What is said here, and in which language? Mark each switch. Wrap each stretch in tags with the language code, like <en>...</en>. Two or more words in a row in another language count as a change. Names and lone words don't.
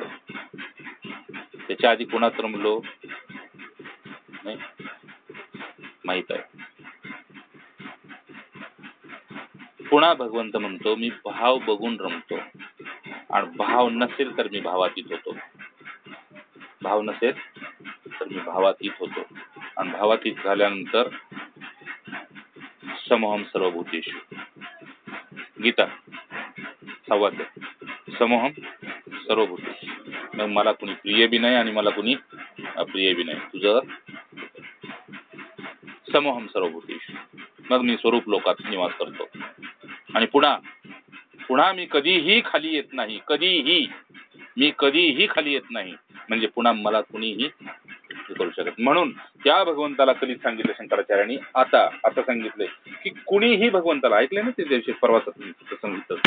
<mr>त्याच्या आधी कोणात रमलो नाही माहित आहे. पुन्हा भगवंत म्हणतो मी भाव बघून रमतो, आणि भाव नसेल तर मी भावातीत होतो. भाव नसेल तर मी भावातीत होतो. आणि भावातीत झाल्यानंतर</mr> <sa>समोहम सर्वभूतेषु. गीता 6 समोहम सर्वभूतेषु.</sa> <mr>मग मला कुणी प्रिय बी नाही आणि मला कुणी अप्रिय बी नाही.</mr> <sa>तुझं समोहम सर्वभूतेषु.</sa> <mr>मग मी स्वरूप लोकात निवास करतो. आणि पुन्हा मी कधीही खाली येत नाही. मी कधीही खाली येत नाही. म्हणजे पुन्हा मला कुणीही करू शकत. म्हणून त्या भगवंताला कधी सांगितलं शंकराचार्यांनी, आता सांगितलंय की कुणीही भगवंताला, ऐकले ना ते दिवशी परवाचं सांगितलं.</mr>